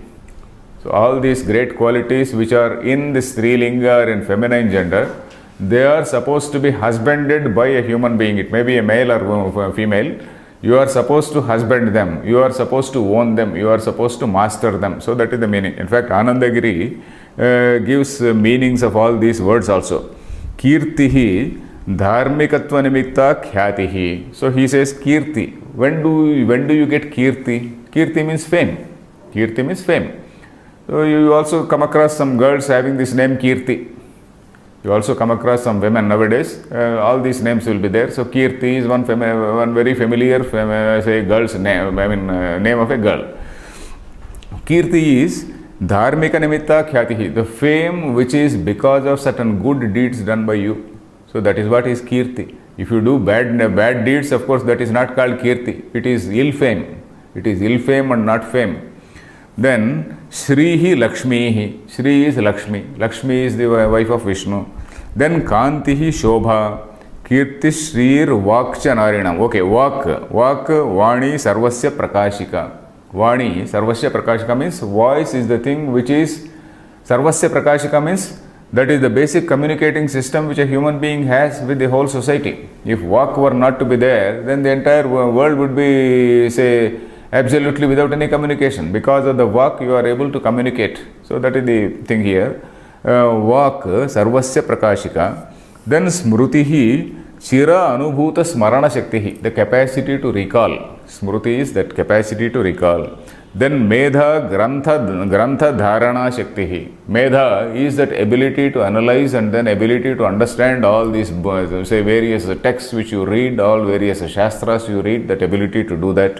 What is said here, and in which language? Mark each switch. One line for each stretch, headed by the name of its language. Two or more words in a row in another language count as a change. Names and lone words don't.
English: So all these great qualities which are in the Strilinga or in feminine gender, they are supposed to be husbanded by a human being. It may be a male or female. You are supposed to husband them. You are supposed to own them. You are supposed to master them. So that is the meaning. In fact, Anandagiri gives meanings of all these words also.
Sanskrit: कीर्तिः धार्मिकत्व निमित्त ख्यातिः.
English: So he says kirti. When do you get kirti? Kirti means fame. Kirti means fame. So you also come across some girls having this name Kirti. You also come across some women nowadays. All these names will be there. So Kirti is one very familiar girl's name. Name of a girl. Kirti is
Sanskrit: धार्मिक निमित्त ख्यातिः.
English: The fame which is because of certain good deeds done by you. So that is what is Kirti. If you do bad deeds, of course, that is not called Kirti. It is ill fame. It is ill fame and not fame. Then
Sanskrit: श्रीः लक्ष्मीः.
English: Shri is Lakshmi. Lakshmi is the wife of Vishnu.
Sanskrit: Then कान्तिः शोभा. कीर्ति श्रीर् वाक्च नारीणाम्. Okay, वाक्, वाणी सर्वस्य प्रकाशिका. वाणी सर्वस्य प्रकाशिका
English: means voice is the thing which is
Sanskrit: सर्वस्य प्रकाशिका
English: means that is the basic communicating system which a human being has with the whole society. If Vak were not to be there, then the entire world would be, absolutely without any communication. Because of the Vak, you are able to communicate. So that is the thing here.
Sanskrit: वाक्, सर्वस्य प्रकाशिका. Then स्मृतिः, चिर अनुभूत स्मरण शक्तिः,
English: the capacity to recall. Smruti is that capacity to recall.
Sanskrit: Then मेधा ग्रन्थ धारण शक्तिः.
English: Medha is that ability to analyze and then ability to understand all these various texts which you read, all various shastras you read, that ability to do that.